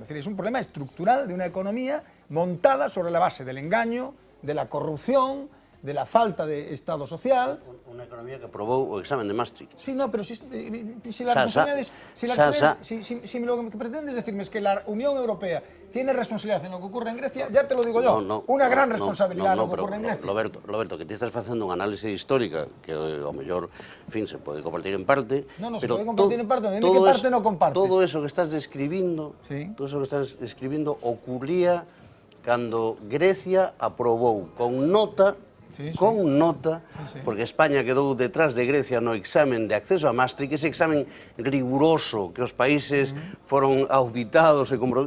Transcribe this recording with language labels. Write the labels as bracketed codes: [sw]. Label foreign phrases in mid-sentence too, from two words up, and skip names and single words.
[es] Es decir, es un problema estructural de una economía montada sobre la base del engaño, de la corrupción, de la falta de Estado social. Una economía [gl] que aprobou o examen de Maastricht. [es] Sí, no, pero si la responsabilidad es... Si lo que pretendes decirme es que la Unión Europea tiene responsabilidad en lo que ocurre en Grecia, ya te lo digo yo, una gran responsabilidad en lo que ocurre en Grecia. Roberto, [gl] que te estás facendo unha análise histórica que ao mellor, en fin, se pode compartir en parte. [es] No, [gl] se pode compartir [es] en parte, ¿en qué parte no compartes? [gl] Todo eso que estás describindo, ocurría cando Grecia aprobou con nota, porque España quedou detrás de Grecia no examen de acceso a Maastricht, ese examen riguroso que os países foron auditados e comprobados.